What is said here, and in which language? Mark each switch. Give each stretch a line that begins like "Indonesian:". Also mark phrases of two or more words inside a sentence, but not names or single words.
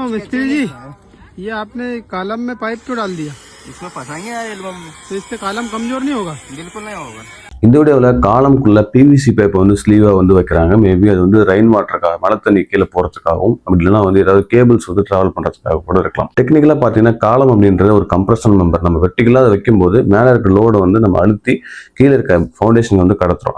Hindi: मिस्त्री जी, ये आपने कॉलम में पाइप क्यों डाल दिया? इसमें फंसाएंगे यार एल्बम में। तो इससे कॉलम कमजोर नहीं होगा? बिल्कुल नहीं होगा।
Tamil: இந்த வீடியோவில் காலம்குள்ள
English: PVC pipe
Tamil: வந்து ஸ்லீவாக வந்து வைக்கிறாங்க. மேபி அது வந்து
English: rain water,
Tamil: மழை தண்ணி கீழே போகிறதுக்காகவும், அப்படி இல்லைன்னா வந்து ஏதாவது கேபிள்ஸ் வந்து ட்ராவல் பண்ணுறதுக்காக கூட இருக்கலாம். டெக்னிக்கலாக பார்த்தீங்கன்னா காலம் அப்படின்றது ஒரு
English: compression member.
Tamil: நம்ம வெர்டிகலாக அதை வைக்கும்போது மேலே இருக்க லோடை வந்து நம்ம அழுத்தி கீழே இருக்க ஃபவுண்டேஷன் வந்து கடத்துறோம்.